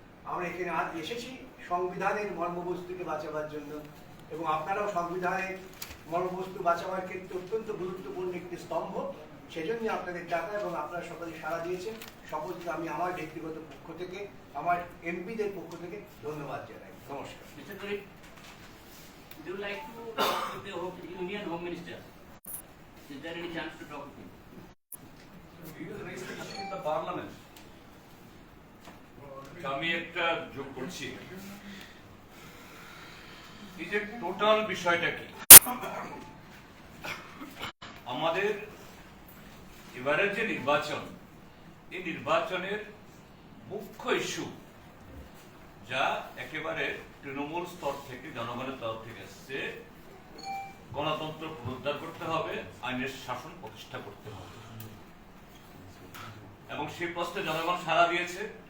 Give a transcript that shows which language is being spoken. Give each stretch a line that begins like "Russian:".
Bangla: আমরা এখানে আজ এসেছি সংবিধানের মর্মবস্তুকে বাঁচাবার জন্য এবং আপনারাও সংবিধানের মর্মবস্তু বাঁচাবার ক্ষেত্রে অত্যন্ত গুরুত্বপূর্ণ একটি স্তম্ভ, সেজন্য আপনাদের ডাকা এবং আপনারা সকলে সাড়া দিয়েছেন। সকলকে আমি আমার ব্যক্তিগত পক্ষ থেকে, আমার এমপিদের পক্ষ থেকে ধন্যবাদ জানাই। নমস্কার।
English: Mr. Gurib, would you like to talk with the Union Home Minister? Is there any chance to talk with him? We will raise the issue in the parliament.
Bangla: আমি একটা যোগ করছি, এই যে টোটাল বিষয়টা কি, আমাদের এবারের যে নির্বাচন, এই নির্বাচনের মুখ্য ইস্যু যা একেবারে তৃণমূল স্তর থেকে, জনগণের তরফ থেকে এসছে, গণতন্ত্র পুনরুদ্ধার করতে হবে, আইনের শাসন প্রতিষ্ঠা করতে হবে এবং সেই প্রশ্নে জনগণ সাড়া দিয়েছে।